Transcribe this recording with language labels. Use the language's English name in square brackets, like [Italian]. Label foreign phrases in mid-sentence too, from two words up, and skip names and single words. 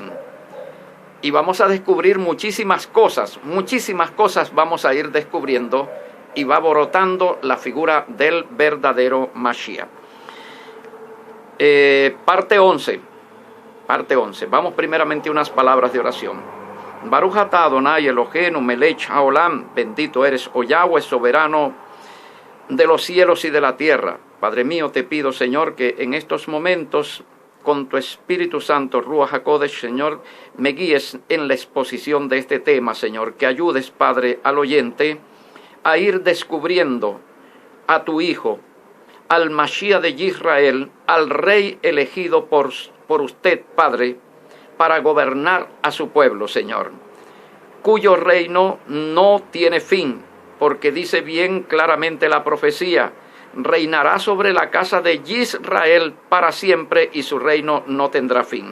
[Spanish] Y vamos a descubrir muchísimas cosas vamos a ir descubriendo, y va brotando la figura del verdadero Mashiach. Parte 11. Vamos primeramente a unas palabras de oración. [Hebrew] ברוך אתה אדוני אלוהינו מלך העולם, [Spanish] bendito eres, oh Yahweh, soberano de los cielos y de la tierra. Padre mío, te pido, Señor, que en estos momentos, con tu Espíritu Santo, [Hebrew] רוח הקודש, [Spanish] Señor, me guíes en la exposición de este tema, Señor, que ayudes, Padre, al oyente a ir descubriendo a tu Hijo, al Mashiach de Israel, al Rey elegido por usted, Padre, para gobernar a su pueblo, Señor, cuyo reino no tiene fin, porque dice bien claramente la profecía: reinará sobre la casa de Israel para siempre y su reino no tendrá fin.